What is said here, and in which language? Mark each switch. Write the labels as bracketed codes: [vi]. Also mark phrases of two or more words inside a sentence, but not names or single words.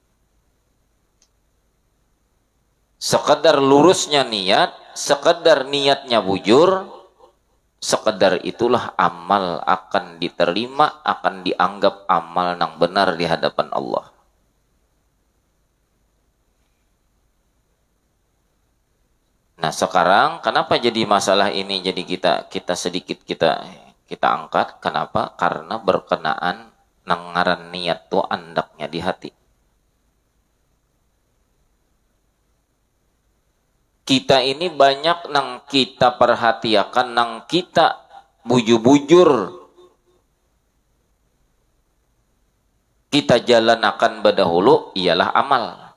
[bjn] Sekedar lurusnya niat, sekedar niatnya bujur, sekedar itulah amal akan diterima, akan dianggap amal yang benar di hadapan Allah. [id] Nah sekarang kenapa jadi masalah ini jadi kita sedikit kita angkat? [bjn] Kenapa? Karena berkenaan nangaran niat tuh andaknya di hati. Kita ini banyak nang kita perhatikan, nang kita bujur-bujur kita jalanakan badahulu ialah amal.